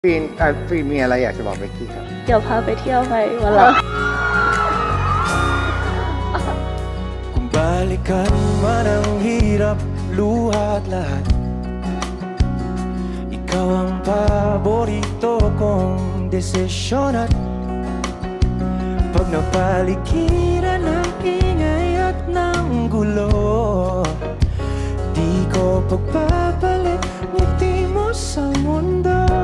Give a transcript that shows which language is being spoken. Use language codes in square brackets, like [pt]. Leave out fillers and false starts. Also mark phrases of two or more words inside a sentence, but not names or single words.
[th] ฟีนมีอะไรอยากจะบอกเบกกี้ครับ เดี๋ยวพาไปเที่ยวไปวันหลัง [tl] Kung balikan man ang hirap, luha at lahat, ikaw ang paborito kong desisyon. At pag napaligiran ng ingay at ng gulo, di ko pagpapalit ngiti mo sa mundo.